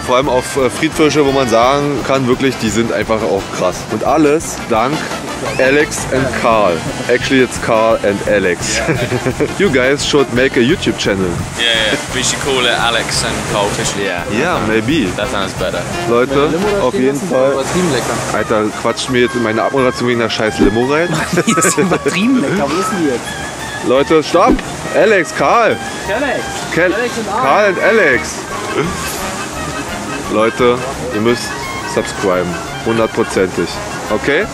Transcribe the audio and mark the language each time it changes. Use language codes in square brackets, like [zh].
[de] Vor allem auf Friedfische, wo man sagen kann, wirklich, die sind einfach auch krass. Und alles dank Alex and Carl. [en] Actually, it's Carl and Alex. You guys should make a YouTube channel. Yeah, we should call it Alex and Carl Fishley, yeah. Yeah, maybe. That sounds better. [de] Leute, auf jeden Fall. Übertrieben lecker. Alter, quatscht mir jetzt in meine Abmoderation wegen der scheiß Limo rein. Die ist übertrieben lecker. Wo ist denn die jetzt? Leute, stopp! Alex, Carl! Alex. Carl und Alex! Leute, ihr müsst subscriben. 100%ig. Okay?